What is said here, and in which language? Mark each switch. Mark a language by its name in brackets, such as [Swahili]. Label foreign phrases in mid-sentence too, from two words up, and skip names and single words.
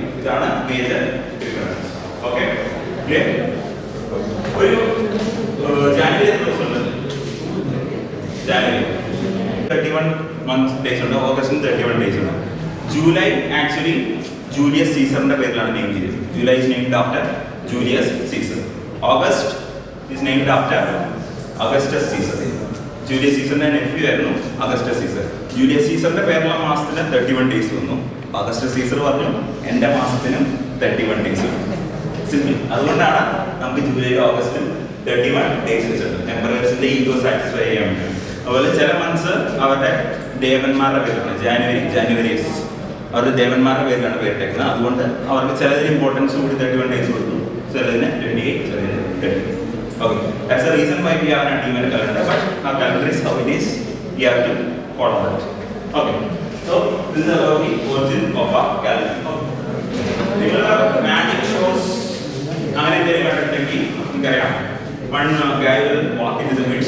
[Malayalam] ഇതാണ് [English] major difference. [Malayalam] ഓക്കെ, ഒരു ജാനുവരി എത്ര ദിവസം ഉണ്ട്? ജാനുവരി 31 [English] months days [Malayalam] ഉണ്ട്, ഓഗസ്റ്റിന് 31 days ഉണ്ട്. ജൂലൈ ആക്ച്വലി ജൂലിയസ് സീസറിന്റെ പേരിലാണ് നെയിം ചെയ്തത്. [English] July is named after Julius Caesar. August is named after Augustus Caesar. Julius Caesar's nephew [Malayalam] ആയിരുന്നു Augustus Caesar. Julius Caesarന്റെ പേരുള്ള മാസത്തിന് 31 days വന്നു. Augustus Caesar പറഞ്ഞു എൻ്റെ മാസത്തിനും 31 days വന്നു. സിമ്പിൾ. അതുകൊണ്ടാണ് നമുക്ക് ജൂലൈയിലും ഓഗസ്റ്റിലും 31 days വെച്ചിട്ടുണ്ട്. എംപറേഴ്സിന്റെ [English] ego satisfy [Malayalam] ചെയ്യാൻ വേണ്ടി. അതുപോലെ ചില മന്ത്സ് അവരുടെ ദേവന്മാരുടെ പേരാണ്. ജാനുവരി അവരുടെ ദേവന്മാരുടെ പേരിലാണ് പേരിട്ടേക്കുന്നത്. അതുകൊണ്ട് അവർക്ക് ചിലതിന് ഇമ്പോർട്ടൻസ് കൂടി 31 days കൊടുത്തു, ചിലതിന് 28, ചിലതിന് 30. [English] Okay, that's the reason why we have an even calendar, but our calendar is how it is. We have to follow that. Okay, so this is about the origin of our calendar. Remember, magic shows. One guy will walk into the midst.